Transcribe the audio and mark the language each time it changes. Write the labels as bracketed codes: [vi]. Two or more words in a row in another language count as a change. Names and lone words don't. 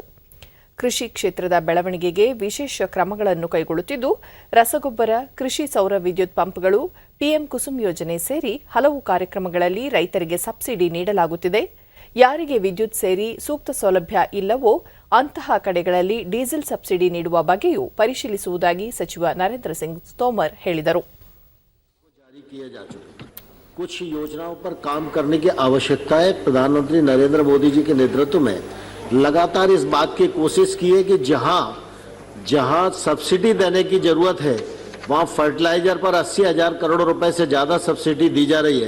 [kn] ಕೃಷಿ ಕ್ಷೇತ್ರದ ಬೆಳವಣಿಗೆಗೆ ವಿಶೇಷ ಕ್ರಮಗಳನ್ನು ಕೈಗೊಳ್ಳುತ್ತಿದ್ದು, ರಸಗೊಬ್ಬರ, ಕೃಷಿ ಸೌರ ವಿದ್ಯುತ್ ಪಂಪ್ಗಳು, ಪಿಎಂ ಕುಸುಮ್ ಯೋಜನೆ ಸೇರಿ ಹಲವು ಕಾರ್ಯಕ್ರಮಗಳಲ್ಲಿ ರೈತರಿಗೆ ಸಬ್ಸಿಡಿ ನೀಡಲಾಗುತ್ತಿದೆ. ಯಾರಿಗೆ ವಿದ್ಯುತ್ ಸೇರಿ ಸೂಕ್ತ ಸೌಲಭ್ಯ ಇಲ್ಲವೋ ಅಂತಹ ಕಡೆಗಳಲ್ಲಿ ಡೀಸೆಲ್ ಸಬ್ಸಿಡಿ ನೀಡುವ ಬಗ್ಗೆಯೂ ಪರಿಶೀಲಿಸುವುದಾಗಿ ಸಚಿವ ನರೇಂದ್ರ ಸಿಂಗ್ ತೋಮರ್ ಹೇಳಿದರು. [hi] कुछ योजनाओं पर काम करने की आवश्यकता है. प्रधानमंत्री नरेंद्र मोदी जी के नेतृत्व में लगातार इस बात की कोशिश की है कि जहां सब्सिडी देने की जरूरत है वहां फर्टिलाइजर पर 80,000 करोड़ रुपए से ज्यादा सब्सिडी दी जा रही है.